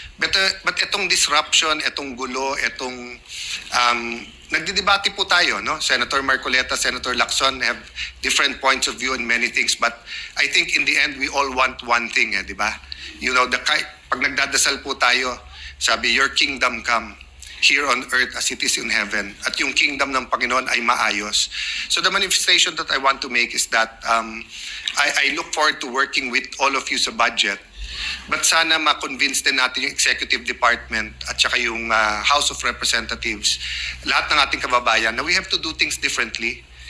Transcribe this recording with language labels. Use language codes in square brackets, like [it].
[tl] But itong disruption, itong gulo, itong nagdidebate po tayo, no? [en] Senator Marcoleta, Senator Lacson have different points of view on many things, but I think in the end we all want one thing, [tl] di ba? [en] You know, [tl] pag nagdadasal po tayo, sabi, [en] your kingdom come here on earth as it is in heaven. [tl] At yung kingdom ng Panginoon ay maayos. [en] So the manifestation that I want to make is that I look forward to working with all of you sa budget. [tl] But sana ma-convince din natin yung executive department at saka yung House of Representatives, lahat ng ating kababayan, na [en] we have to do things differently.